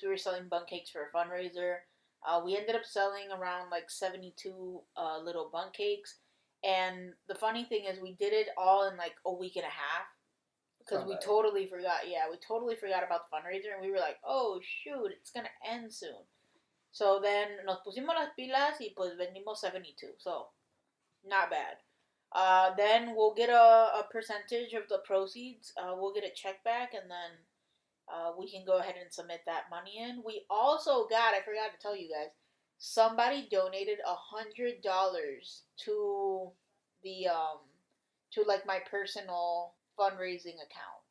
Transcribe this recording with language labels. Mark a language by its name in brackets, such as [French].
[English] We were selling bundt cakes for a fundraiser. We ended up selling around like 72 little bundt cakes. And the funny thing is, we did it all in like a week and a half because we totally forgot. Yeah, we totally forgot about the fundraiser, and we were like, "Oh shoot, it's gonna end soon." So then [Spanish] nos pusimos las pilas y pues vendimos 72. [English] So not bad. Then we'll get a percentage of the proceeds. We'll get a check back, and then we can go ahead and submit that money in. We also got, I forgot to tell you guys, somebody donated $100 to the to like my personal fundraising account.